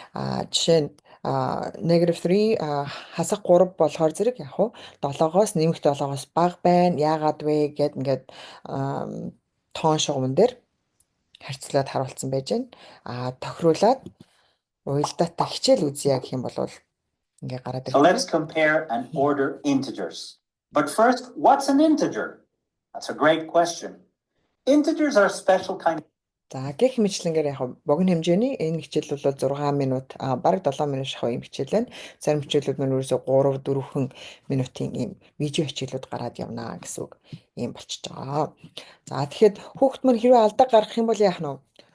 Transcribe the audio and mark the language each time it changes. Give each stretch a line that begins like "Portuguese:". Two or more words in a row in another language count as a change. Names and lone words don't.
Mongolian: Жишээ нь -3 хасах 3 болохоор зэрэг яг хуу 7-оос нэмэх 7-оос бага байна. Яагаад вэ гэд ингээд тоон шугамн дээр харьцуулаад харуулсан байж байна. Тохируулаад уялдаатай хичээл үзье гэх юм бол ингээ гараад
English: So let's compare and order integers. But first, what's an integer? That's a great question. Integers are special kind.
Mongolian: За гэх мэтлэнгээр яг богино хэмжээний энэ хичээл бол 6 минут бараг 7 минут шахав юм хичээл байна. Зарим хичээлүүд нь ерөөсөө 3-4 минутын ийм видео хичээлүүд гараад явна гэсэн үг. Ийм болчихж байгаа. За тэгэхэд хүүхэд мань хэрвээ алдаа гаргах юм бол яах нь вэ?